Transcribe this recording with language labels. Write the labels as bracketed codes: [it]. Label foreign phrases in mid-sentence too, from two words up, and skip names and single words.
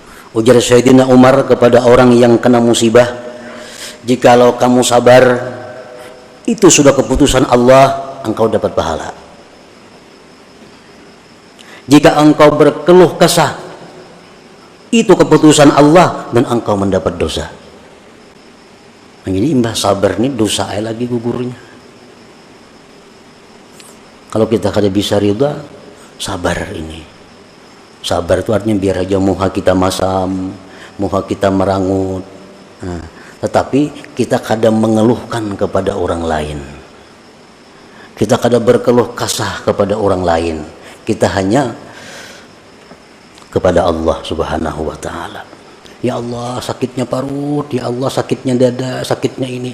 [id] Ujar Sayyidina Umar kepada orang yang kena musibah, jikalau kamu sabar, itu sudah keputusan Allah, engkau dapat pahala. Jika engkau berkeluh kesah, itu keputusan Allah dan engkau mendapat dosa. [bjn] Jadi imbah sabar ini dosa lagi gugurnya. Kalau kita kada bisa ridha, sabar ini. Sabar itu artinya biar aja muha kita masam, muha kita merangut. [id] Nah, tetapi kita kadang mengeluhkan kepada orang lain. Kita kadang berkeluh kasah kepada orang lain. Kita hanya kepada Allah [ar] سبحانه وتعالى. [id] Ya Allah sakitnya parut, ya Allah sakitnya dada, sakitnya ini.